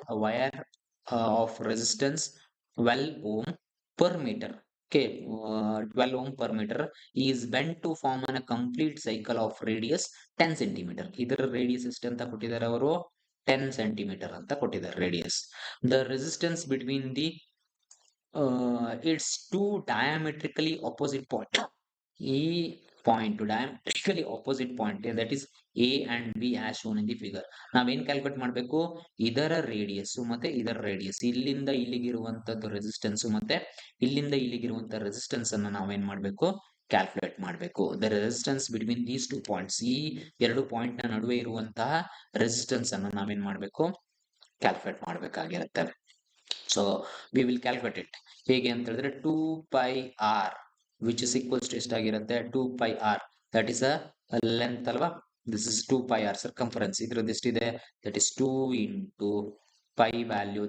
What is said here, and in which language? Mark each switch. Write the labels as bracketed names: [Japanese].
[English] a wire of resistance 12 ohm per meter. Okay, 12 ohm per meter is bent to form a complete cycle of radius 10 centimeter. [Kannada] ಇದರ radius ಎಷ್ಟು ಅಂತ ಕೊಟ್ಟಿದ್ದಾರೆ ಅವರು? 10 centimeter ಅಂತ ಕೊಟ್ಟಿದ್ದಾರೆ radius. [English] The resistance between the its two diametrically opposite point. ಈ point diametrically opposite point, that is A and B as shown in the figure. [Kannada] ನಾವೇನ್ calculate ಮಾಡಬೇಕು? ಇದರ ರೇಡಿಯಸ್ ಮತ್ತೆ ಇದರ ರೇಡಿಯಸ್, ಇಲ್ಲಿಂದ ಇಲ್ಲಿಗಿರುವಂತದ್ದು ರೆಸಿಸ್ಟೆನ್ಸ್ ಮತ್ತೆ ಇಲ್ಲಿಂದ ಇಲ್ಲಿಗಿರುವಂತ ರೆಸಿಸ್ಟೆನ್ಸ್ ಅನ್ನ ನಾವೇನ್ ಮಾಡಬೇಕು? ಕ್ಯಾಲ್ಕುಲೇಟ್ ಮಾಡಬೇಕು. [English] the resistance between these two points, [Kannada] ಈ ಎರಡು ಪಾಯಿಂಟ್ ನ ನಡುವೆ ಇರುವಂತಹ ರೆಸಿಸ್ಟೆನ್ಸ್ ಅನ್ನ ನಾವೇನ್ ಮಾಡಬೇಕು? Calculate ಮಾಡಬೇಕಾಗಿರುತ್ತೆ. [English] So we will calculate it. [Kannada] ಹೇಗೆ ಅಂತ ಹೇಳಿದ್ರೆ [English] 2 pi r which is equals to ಎಷ್ಟಾಗಿರುತ್ತೆ? 2 pi r, that is a length ಅಲ್ವಾ? This is 2 pi r circumference. [Kannada] ಇದ್ರದ್ದು ಎಷ್ಟಿದೆ? [English] That is 2 into pi value.